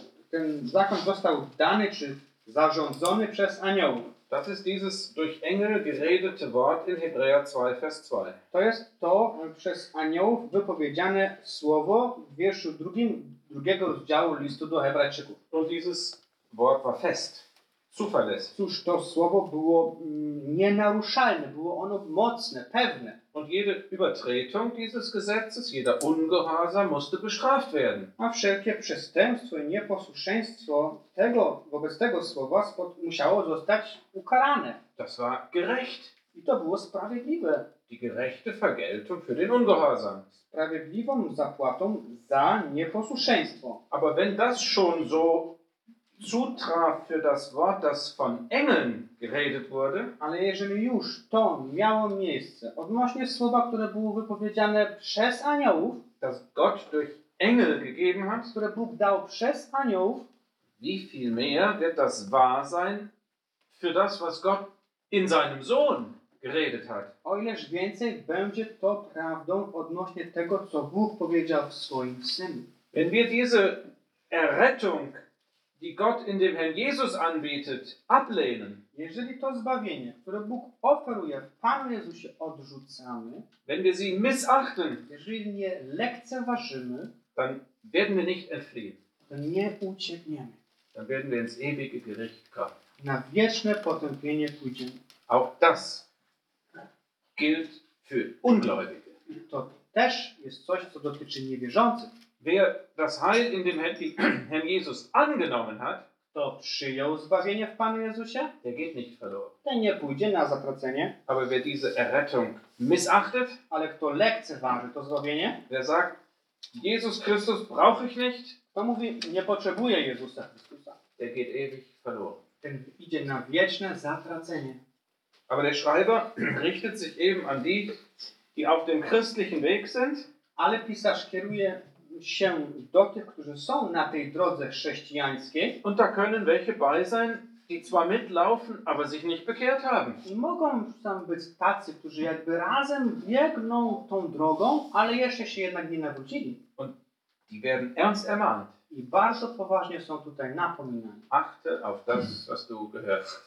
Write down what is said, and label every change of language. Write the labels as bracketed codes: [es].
[pl] Ten zakon został dany czy zarządzony przez aniołów. [de] Das ist dieses durch Engel geredete Wort in Hebräer 2, Vers 2. [pl] To jest to przez aniołów wypowiedziane słowo w wierszu drugiego rozdziału listu do Hebrajczyków. [de] Und dieses Wort war fest. Zuverlässig. [pl] Cóż, to słowo było nienaruszalne, było ono mocne, pewne. [de] Und jede Übertretung dieses Gesetzes, jeder Ungehorsam musste bestraft werden. [pl] A wszelkie przestępstwo i nieposłuszeństwo wobec tego słowa musiało zostać ukarane. [de] Das war gerecht. [pl] I to było sprawiedliwe. [de] Die gerechte Vergeltung für den Ungehorsam. [pl] Sprawiedliwą zapłatą za nieposłuszeństwo. [de] Aber wenn das schon so zutraf für das Wort, das von Engeln geredet wurde. [pl] Ale jeżeli już to miało miejsce odnośnie słowa, które było wypowiedziane przez aniołów, [de] das Gott durch Engel gegeben hat, [pl] które Bóg dał przez aniołów, [de] wie viel mehr wird das wahr sein für das, was Gott in seinem Sohn geredet hat. [pl] O ileż więcej będzie to prawdą odnośnie tego, co Bóg powiedział w swoim Synu. [de] Wenn wir diese Errettung, die Gott in dem Herrn Jesus anbietet, ablehnen. [pl] Jeżeli to zbawienie, które Bóg oferuje w Panu Jezusie, odrzucamy, [de] wenn wir sie missachten, [pl] jeżeli nie lekceważymy, [de] dann werden wir nicht entfliehen. [pl] Dann nie uciekniemy. [de] Dann werden wir ins ewige Gericht kommen. [pl] Na wieczne potępienie pójdziemy. [de] Auch das gilt für Ungläubige. [pl] To też jest coś, co dotyczy niewierzących. [de] Wer das Heil in dem Herrn Jesus angenommen hat, [pl] to przyjął zbawienie w Panu Jezusie, [de] der geht nicht verloren. [pl] Ten nie pójdzie na zatracenie. [de] Aber wer diese Errettung missachtet, [pl] ale kto lekceważy to zbawienie, [de] wer sagt, Jesus Christus brauche ich nicht, [pl] to mówi, nie potrzebuję Jezusa Chrystusa, [de] der geht ewig verloren. [pl] Ten idzie na wieczne zatracenie. [de] Aber der Schreiber richtet sich eben an die, die auf dem christlichen Weg sind, [pl] ale pisarz kieruje się do tych, którzy są na tej drodze chrześcijańskiej. [de] Und da können welche bei sein, die zwar mitlaufen, aber sich nicht bekehrt haben. [pl] I mogą tam być tacy, którzy jakby razem biegną tą drogą, ale jeszcze się jednak nie nawrócili. [de] Und die werden ernst ermahnt. [pl] I bardzo poważnie są tutaj napominani. [de] Achte auf das, was du gehört.